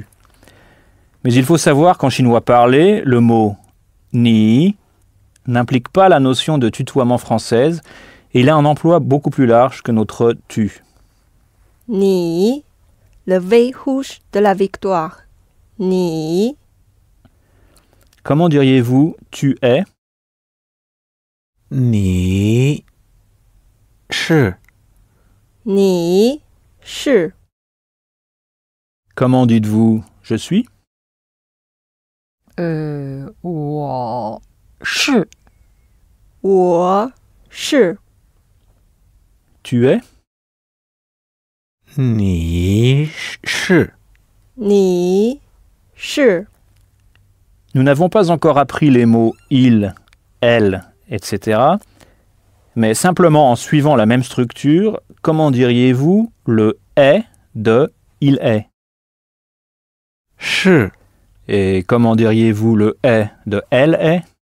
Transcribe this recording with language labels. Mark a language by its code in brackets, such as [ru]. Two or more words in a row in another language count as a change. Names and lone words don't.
[fr] Mais il faut savoir qu'en chinois parlé, le mot « ni » n'implique pas la notion de tutoiement française et il a un emploi beaucoup plus large que notre « tu ». 你 le V rouge de la victoire. [zh] 你 [fr] Comment diriez-vous « tu es » ? [zh] 你是你是 [fr] Comment dites-vous « je suis » ? [zh] 我是，我是， [fr] Tu es ? [zh] 你是你是， [fr] Nous n'avons pas encore appris les mots « il »,« elle », etc. Mais simplement en suivant la même structure, comment diriez-vous le « est » de « il est » ? [zh] 是 [fr] Et comment diriez-vous le « est » de « elle est » ?